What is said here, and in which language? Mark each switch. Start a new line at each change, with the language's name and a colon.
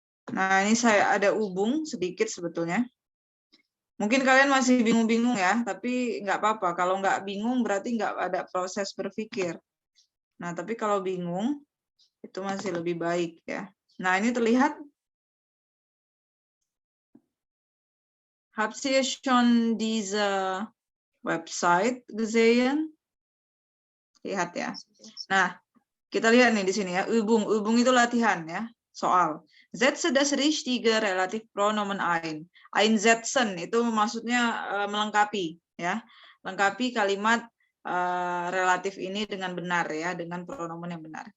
Indonesian: Nah, ini saya ada hubung sedikit sebetulnya. Mungkin kalian masih bingung-bingung ya, tapi nggak apa-apa. Kalau nggak bingung berarti nggak ada proses berpikir. Nah, tapi kalau bingung, itu masih lebih baik ya. Nah, ini terlihat.
German: Habt ihr schon diese Website gesehen?
Indonesian: Lihat ya. Nah, kita lihat nih di sini ya. Übung. Übung itu latihan ya. Soal.
German: Setze das richtige Relativpronomen ein.
Indonesian: Einsetzen itu maksudnya melengkapi ya. Lengkapi kalimat relatif ini dengan benar ya, dengan pronomen yang benar.